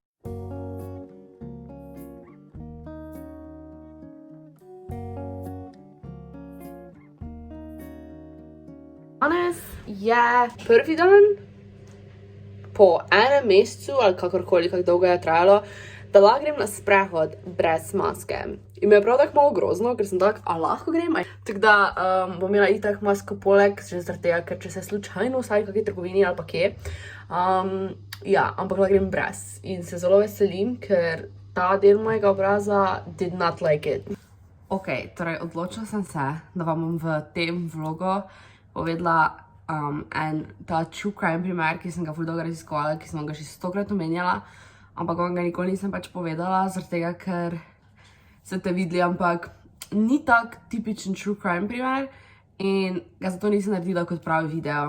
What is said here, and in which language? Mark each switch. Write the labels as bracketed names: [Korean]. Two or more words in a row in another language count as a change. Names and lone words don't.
[Slovenian] Danes je prvi dan po enem mesecu ali kakorkoli, kako dolgo je trajalo, da lahko grem na sprehod brez maske. In mi je prav tako malo grozno, ker sem tako, a lahko grem? Tako da bom imela itak masko poleg, že zaradi tega, ker če se slučajno vsaj v kakej trgovini ali pa kje. Ja, ampak lahko grem brez. In se zelo veselim, ker ta del mojega obraza [English] did not like it. [Slovenian] Ok, torej odločila sem se, da vam bom v tem vlogu povedala ta [English] true crime [Slovenian] primer, ki sem ga ful dolgo raziskovala, ki sem ga že 100-krat omenjala, ampak vam ga nikoli nisem pač povedala, zaradi tega, ker ste videli, ampak ni tak tipičen [English] true crime [Slovenian] primer in ga zato nisem naredila kot pravi video.